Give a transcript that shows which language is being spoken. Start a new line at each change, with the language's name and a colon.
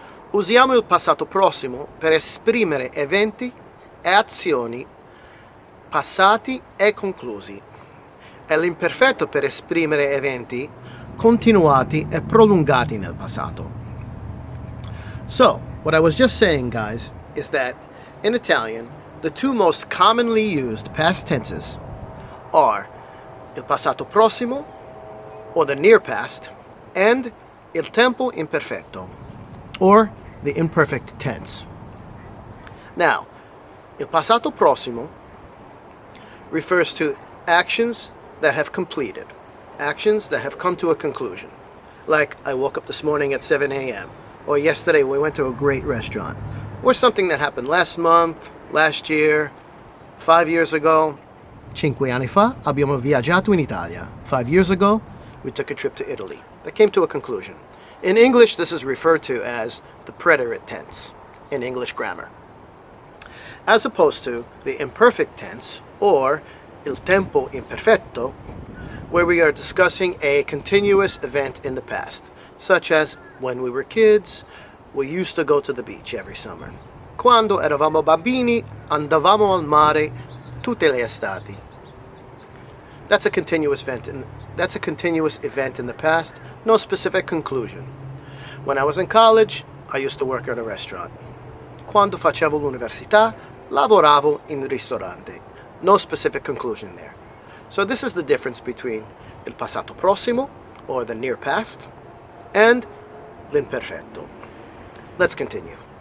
Italian: Usiamo il passato prossimo per esprimere eventi e azioni passati e conclusi, e l'imperfetto per esprimere eventi continuati e prolungati nel passato.
English: So, what I was just saying, guys, is that in Italian, the two most commonly used past tenses are il passato prossimo, or the near past, and il tempo imperfetto, or the imperfect tense. Now, il passato prossimo refers to actions that have completed, actions that have come to a conclusion. Like, I woke up this morning at 7 a.m., or yesterday we went to a great restaurant, or something that happened last month, last year, 5 years ago.
Italian: 5 anni fa abbiamo viaggiato in Italia.
English: 5 years ago, we took a trip to Italy. That came to a conclusion. In English, this is referred to as the preterit tense in English grammar, as opposed to the imperfect tense, or il tempo imperfetto, where we are discussing a continuous event in the past, such as when we were kids, we used to go to the beach every summer.
Italian: Quando eravamo bambini, andavamo al mare tutte le estati.
English: That's a continuous event in the past, no specific conclusion. When I was in college, I used to work at a restaurant.
Italian: Quando facevo l'università, lavoravo in ristorante.
English: No specific conclusion there. So this is the difference between il passato prossimo, or the near past, and l'imperfetto. Let's continue.